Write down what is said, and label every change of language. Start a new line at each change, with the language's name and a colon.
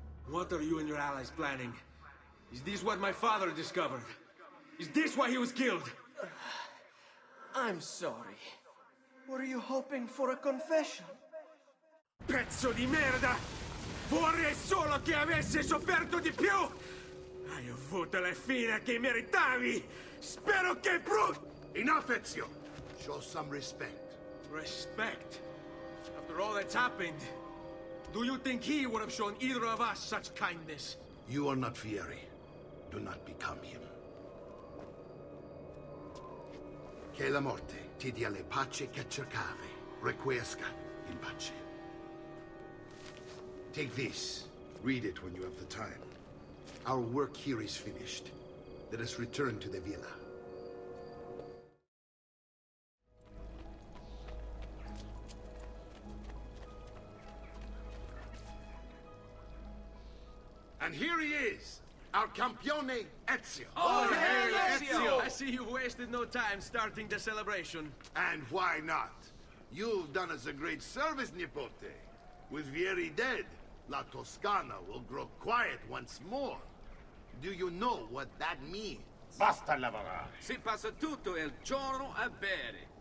English: What are you and your allies planning? Is this what my father discovered? Is this why he was killed? I'm sorry. Were you hoping for a confession?
Italian: Pezzo di merda! Vorrei solo che avesse sofferto di più! Hai avuto la fine che meritavi! Spero che
English: Enough, Ezio! Show some respect. Respect? After all that's happened, do you think he would have shown either of us such kindness? You are not Fieri. Do not become him.
Italian: Che la morte ti dia le pace che cercavi.
Latin: Requiesca in pace.
English: Take this. Read it when you have the time. Our work here is finished. Let us return to the villa. And here he is, our campione Ezio. Oh, hail Ezio! I see you wasted no time starting the celebration. And why not? You've done us a great service, Nipote. With Vieri dead, La Toscana will grow quiet once more. Do you know what that means?
Italian: Basta lavorare. Si passa tutto il giorno a bere.